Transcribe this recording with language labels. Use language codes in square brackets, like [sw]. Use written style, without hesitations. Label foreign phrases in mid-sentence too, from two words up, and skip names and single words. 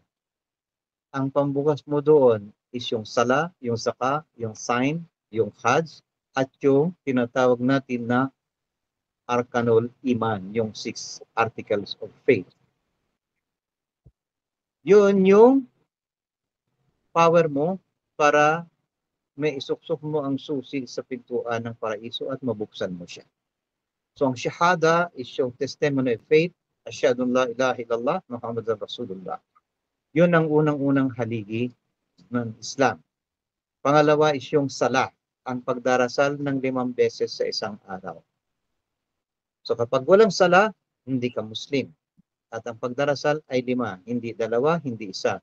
[tl] Ang pambukas mo doon is yung sala, yung zaka, yung sign, yung hajj, at yung tinatawag natin na [ar] أركان الإيمان, [tl] yung 6 [en] articles of faith. [tl] Yun yung power mo para may isuksok mo ang susi sa pintuan ng paraiso at mabuksan mo siya. So ang shahada is yung [en] testimony of faith, [ar] أشهد أن لا إله إلا الله محمد رسول الله. [tl] Yun ang unang-unang haligi ng Islam. Pangalawa is yung sala, ang pagdarasal ng 5 beses sa isang araw. So kapag walang sala, hindi ka Muslim. At ang pagdarasal ay 5, hindi 2, hindi 1.